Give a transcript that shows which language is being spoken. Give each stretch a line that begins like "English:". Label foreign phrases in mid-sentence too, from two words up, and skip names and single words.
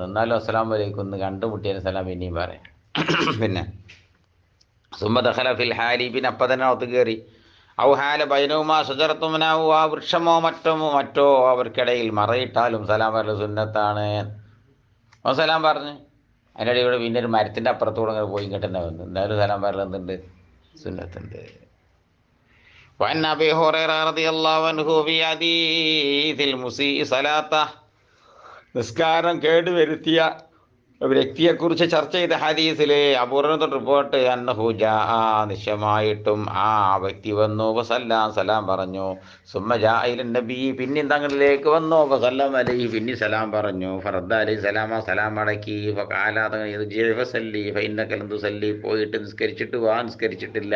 Malayalam: എന്നാലും
Arabic: السلام عليكم
Malayalam: ഒന്ന് കണ്ടുമുട്ടിയതിന് സലാം പിന്നെയും പറയാം. പിന്നെ
Arabic: ثم دخل في الحال,
Malayalam: പിന്നെ അപ്പം തന്നെ അകത്ത് കയറി.
Arabic: أو حال بينهما شجرة ونحوها,
Malayalam: ആ വൃക്ഷമോ മറ്റോ അവർക്കിടയിൽ മറയിട്ടാലും സലാം പറയൽ സുന്നത്താണ്. അവൻ സലാം പറഞ്ഞ് അതിൻ്റെ ഇടയിൽ കൂടെ പിന്നെ ഒരു മരത്തിൻ്റെ അപ്പുറത്തൂടെ അങ്ങനെ പോയി ഇങ്ങോട്ട് തന്നെ വന്നു. എന്തായാലും സലാം പറയൽ എന്തുണ്ട്? സുന്നത്തുണ്ട്.
Arabic: وعن أبي هريرة رضي الله عنه في حديث المسيء صلاته,
Malayalam: നിസ്കാരം കേടുവരുത്തിയ വ്യക്തിയെക്കുറിച്ച് ചർച്ച ചെയ്ത ഹദീസിലെ അപൂർവ റിപ്പോർട്ട്,
Arabic: أنه جاء,
Malayalam: നിശ്ചയമായിട്ടും ആ വ്യക്തി വന്നു, വസല്ലാം, സലാം പറഞ്ഞു,
Arabic: ثم جاء إلى النبي,
Malayalam: പിന്നെയും തങ്ങളിലേക്ക് വന്നു,
Arabic: وسلم عليه,
Malayalam: പിന്നെ സലാം പറഞ്ഞു,
Arabic: فرد عليه السلام,
Malayalam: സലാം മടക്കി, ഫഖാല, തങ്ങൾ
Arabic: فصل فإنك لم تصل,
Malayalam: പോയിട്ട് നിസ്കരിച്ചിട്ട് വാ, നിസ്കരിച്ചിട്ടില്ല.